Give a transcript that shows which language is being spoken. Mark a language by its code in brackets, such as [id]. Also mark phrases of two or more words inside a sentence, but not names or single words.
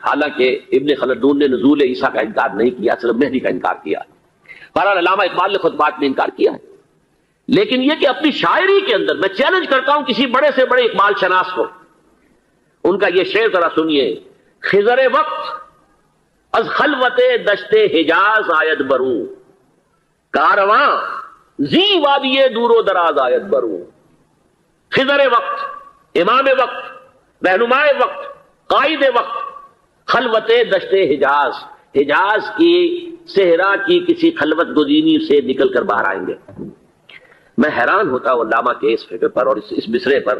[ur] حالانکہ ابن خلدون نے نزول عیسیٰ کا انکار نہیں کیا، صرف مہدی کا انکار کیا ہے. بہرحال علامہ اقبال نے خطبات میں انکار کیا ہے. لیکن یہ کہ اپنی شاعری کے اندر میں چیلنج کرتا ہوں کسی بڑے سے بڑے اقبال شناس کو، ان کا یہ شعر ذرا سنیے. [fa] خضر وقت از خلوت دشت حجاز آید بروں، کارواں زی وادی دور و دراز آید بروں. [ur] خضر وقت، امام وقت، رہنماء وقت، قائد وقت، خلوت دشت حجاز، حجاز کی صحرا کی کسی خلوت گزینی سے نکل کر باہر آئیں گے. میں حیران ہوتا ہوں علامہ کے اس فکر پر اور اس مصرے پر.